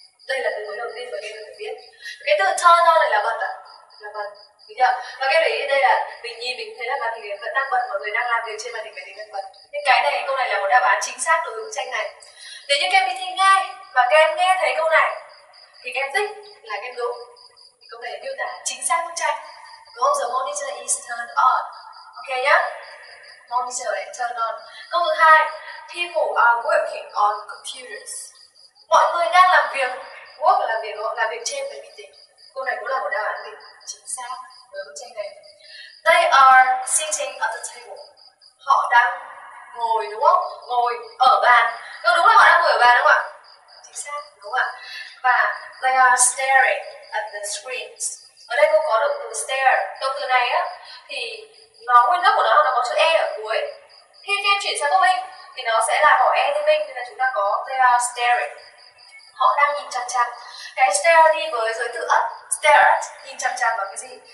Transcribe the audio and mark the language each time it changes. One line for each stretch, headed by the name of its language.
Vietnamese: Đây là từ mới đầu tiên mà các em phải biết. Cái từ turn on này là bật ạ, là bật. Đúng chưa? Và các em để ý đây là mình nhìn mình thấy là màn hình vẫn đang bật, mọi người đang làm việc trên màn hình máy tính đang bật. Nhưng cái này, câu này là một đáp án chính xác đối với bức tranh này. Nếu như các em đi thi nghe và các em nghe thấy câu này thì các em thích là các em đúng. Thì câu này miêu tả chính xác bức tranh. Đúng không?
English: The monitor is turned on. Ok nhá? Monitor is turned on.
Vietnamese: Câu thứ hai,
English: people are working on computers.
Vietnamese: Mọi người đang làm việc, work là làm việc trên máy vi tính. Câu này cũng là một đáp án gì chính xác với bức tranh này.
English: They are sitting at the table.
Vietnamese: Họ đang ngồi, đúng không? Ngồi ở bàn. Đúng là họ đang ngồi ở bàn đúng không ạ? Chính xác, đúng không ạ?
English: Và they are staring at the screens.
Vietnamese: Ở đây cô có động từ stare. Động từ này á thì nó nguyên gốc của nó có chữ e ở cuối. Khi các em chuyển sang câu minh thì nó sẽ là bỏ e thêm minh, nên là chúng ta có
English: they are staring.
Vietnamese: Họ đang nhìn chằm chằm. Cái stare đi với giới tự ất, stare at, nhìn chằm chằm vào cái gì?